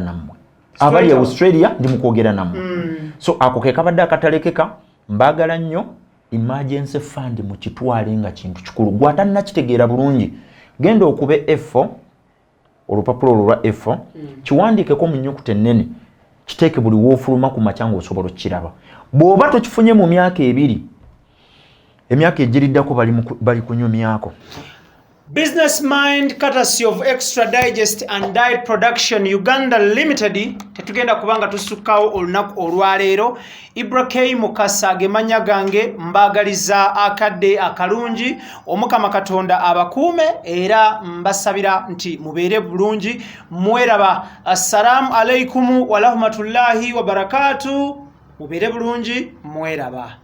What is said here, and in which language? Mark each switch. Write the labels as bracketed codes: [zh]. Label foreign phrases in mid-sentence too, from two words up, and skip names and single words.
[lg] nammwe abali e Australia ndi mukwogera nammwe so ako ke kabadde akatalekeka mbaagala nnyo [en] emergency fund [lg] mu kitwale nga kintu kikulu gwatannakitegeera bulungi genda okube F4 olupapula olwo lwa F4 kiwandiikeko mu nnyukuta ennene kiteeke buli woofuluma ku makya ng'osobola okukiraba bw'oba tokifunye mu myaka 2 emyaka egiriddako bali kunyumyako. [en] Business Mind, courtesy of Extra Digest and Diet Production Uganda Limited. [lg] Tetugenda kubanga tusukkawo olunaku olwaleero. IBRAH Mukasa gemanya gange mbagaliza akadde akalungi omukama Katonda abakuume era mbasabira nti mubeere bulungi mweraba. [ar] السلام عليكم ورحمة الله وبركاته. [lg] Mubeere bulungi mweraba.